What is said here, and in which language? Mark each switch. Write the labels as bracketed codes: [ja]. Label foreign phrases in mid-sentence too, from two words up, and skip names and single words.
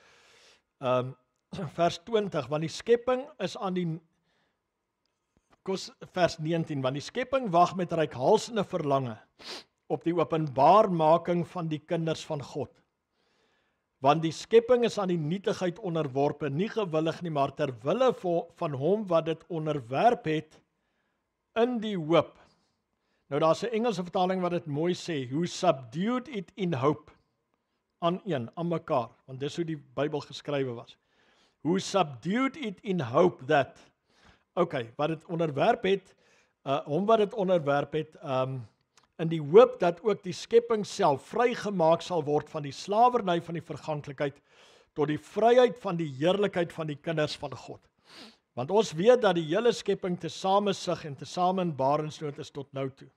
[af] Vers 20, want die skepping is aan die, vers 19, want die skepping wag met reikhalsende verlange op die openbaarmaking van die kinders van God. Want die skepping is aan die nietigheid onderworpe, nie gewillig nie, maar ter wille van hom wat dit onderwerp het in die hoop. Nou daar's 'n Engelse vertaling wat dit mooi sê, [en] who subdued it in hope, [af] aan mekaar, want dis hoe die Bybel geskrywe was. [en] Who subdued it in hope that, [af] wat dit onderwerp het, hom wat dit onderwerp het, in die hoop dat ook die skepping self vrygemaak sal word van die slawerny van die verganklikheid tot die vryheid van die heerlikheid van die kinders van God. Want ons weet dat die hele skepping tesame sug en tesame in barensnood is tot nou toe.